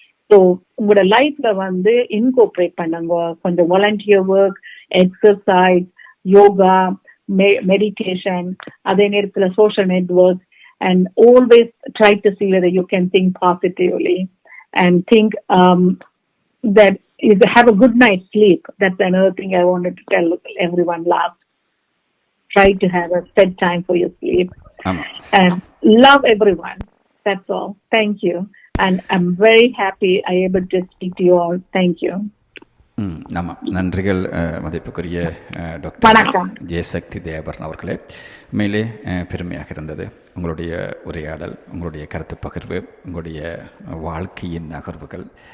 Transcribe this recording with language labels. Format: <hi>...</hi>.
<ta>So உங்களோட லைஃப்ல வந்து இன்கோர்பரேட் பண்ணுங்க.</ta> <en>கொஞ்சம் volunteer work, exercise, yoga, meditation,</en> <ta>அதே நேரத்தில்</ta> <en>Social network, and always try to see whether you can think positively and think that you have a good night's sleep. That's another thing I wanted to tell everyone last. Try to have a set time for your sleep. And love everyone. That's all. Thank you. And I'm very happy I able to speak to you all. Thank you.</en> <ta>ஆமாம், நன்றிகள் மதிப்புக்குரிய doctor Jayasakthi Thayaparan அவர்களே. உண்மையிலே பெருமையாக இருந்தது உங்களுடைய உரையாடல், உங்களுடைய கருத்து பகிர்வு, உங்களுடைய வாழ்க்கையின் நகர்வுகள்.</ta>